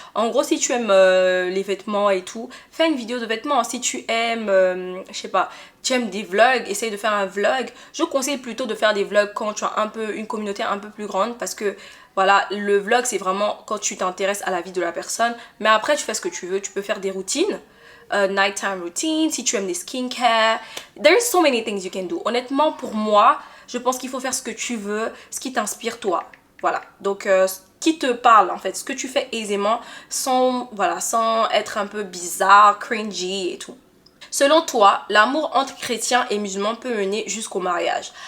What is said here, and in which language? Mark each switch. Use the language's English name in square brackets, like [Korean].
[French] En gros si tu aimes les vêtements et tout, fais une vidéo de vêtements. Si tu aimes, je sais pas, tu aimes des vlogs, essaye de faire un vlog. Je conseille plutôt de faire des vlogs quand tu as une communauté un peu plus grande parce que voilà, le vlog c'est vraiment quand tu t'intéresses à la vie de la personne, mais après tu fais ce que tu veux, tu peux faire des routines. [English] Nighttime routine, [French] si tu aimes des [English] skincare, there is so many things you can do. [French] Honnêtement pour moi, je pense qu'il faut faire ce que tu veux, ce qui t'inspire toi. Voilà, donc ce qui te parle en fait, ce que tu fais aisément sans être un peu bizarre, cringy et tout. Selon toi, l'amour entre chrétiens et musulmans peut mener jusqu'au mariage?